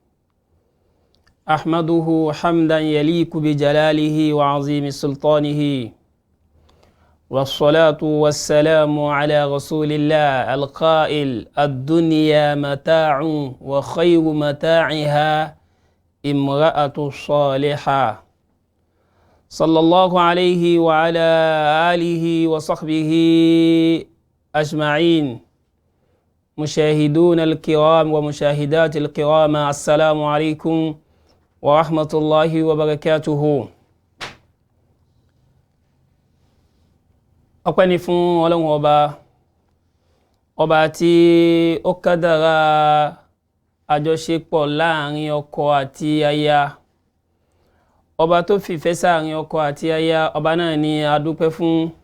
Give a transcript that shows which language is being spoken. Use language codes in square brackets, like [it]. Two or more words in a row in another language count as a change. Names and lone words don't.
[ar] أحمده حمدا يليق بجلاله وعظيم سلطانه، والصلاة والسلام على رسول الله القائل الدنيا متاع وخير متاعها امرأة صالحة، صلى الله عليه وعلى آله وصحبه أجمعين. مشاهدون الكرام ومشاهدات الكرام، السلام عليكم ورحمة الله وبركاته. [yo] ọpẹ́ ni fún Ọlọ́run ọba tí ó kádàrá àjọṣepọ̀ láàrin ọkọ àti aya, ọba tó fìfẹ́ sáàrin ọkọ àti aya, ọba náà ni a dúpẹ́ fún.